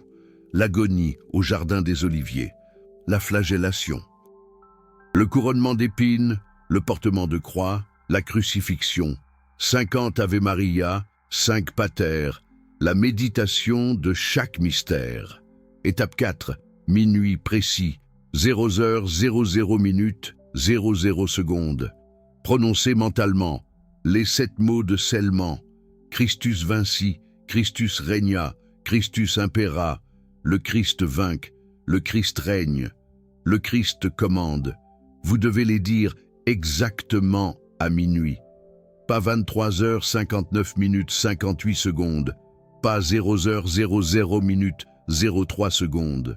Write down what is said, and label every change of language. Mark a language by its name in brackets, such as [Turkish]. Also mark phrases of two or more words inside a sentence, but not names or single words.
[French] L'agonie au jardin des Oliviers, la flagellation, le couronnement d'épines, le portement de croix, la crucifixion, 50 [Latin] Ave Maria, [French] 5 Pater, la méditation de chaque mystère. Étape 4, minuit précis, 0h00 minutes, 00 secondes. Prononcez mentalement les 7 mots de scellement. [Latin] Christus vinci, Christus regna, Christus impera, [French] le Christ vainque, le Christ règne, le Christ commande. Vous devez les dire exactement à minuit. Pas 23h59 minutes 58 secondes, pas 0h00 minutes 03 secondes.